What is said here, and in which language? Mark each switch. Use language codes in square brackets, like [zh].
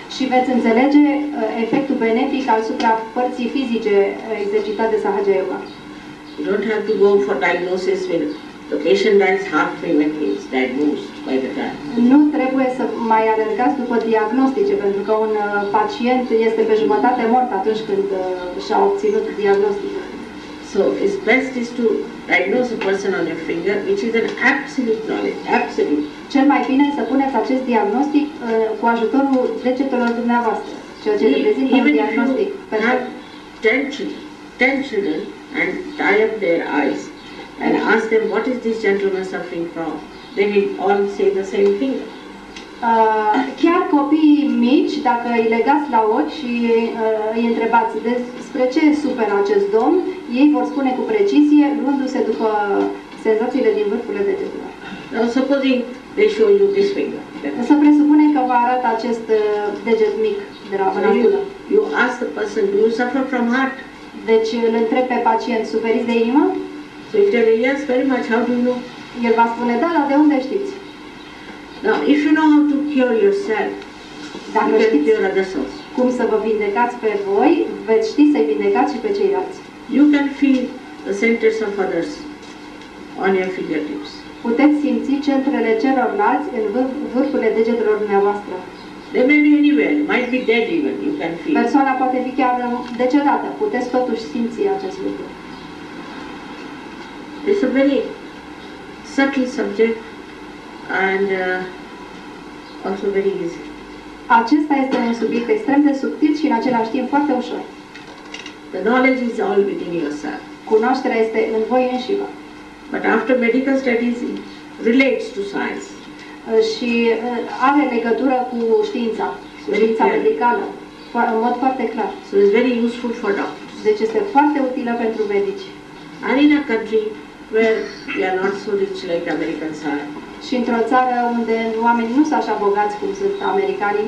[ro] Și veți înțelege efectul benefic asupra părții fizice exercitat de Sahaja Yoga. [en] You don't have to go for diagnosis when the patient dies halfway when he is diagnosed by the time. [ro] Nu trebuie să mai alergați după diagnostice, pentru că un pacient este pe jumătate mort atunci când și-a obținut diagnosticul. [en] So it's best is to diagnose a person on your finger, which is an absolute knowledge, absolute. [ro] Cel mai bine să puneți acest diagnostic cu ajutorul degetelor dumneavoastră, ceea ce reprezintă un [en] Even if [ro] diagnostic. [en] you have 10 children and tie up their eyes and ask them what is this gentleman suffering from, they will all say the same thing. [ro] Chiar copiii mici, dacă îi legați la ochi și îi întrebați despre ce suferă acest domn, ei vor spune cu precizie, luându-se după senzațiile din vârfurile degetelor. [en] Now supposing they show you this finger. [ro] Să presupunem că vă arată acest deget mic de la mânatură. [en] You ask the person, do you suffer from heart? [ro] Deci îl întreb pe pacient, suferiți de inimă? [en] So if they say yes, very much, how do you know? [ro] El va spune, da, dar de unde știți? [en] Now, if you know how to cure yourself, [ro] Dacă [en] you can [ro] știți [en] cure others also. [ro] cum să vă vindecați pe voi, veți ști să-i vindecați și pe ceilalți. [en] You can feel the centers of others on your fingertips. [ro] Puteți simți centrele celorlalți în vârfurile degetelor dumneavoastră. [en] They may be anywhere, might be dead even, you can feel. [ro] Persoana poate fi chiar decedată, puteți totuși simți acest lucru. [en] It's a very subtle subject and also very easy. [ro] Acesta este un subiect extrem de subtil și în același timp foarte ușor. [en] The knowledge is all within yourself. [ro] Cunoașterea este în voi înșivă. [en] But after medical studies, it relates to science. [ro] Și are legătură cu știința medicală, în mod foarte clar. [en] So it's very useful for doctors. [ro] Deci este foarte utilă pentru medici. [en] And in a country where we are not so rich like Americans are, [ro] Și într-o țară unde oamenii nu sunt așa bogați cum sunt americanii,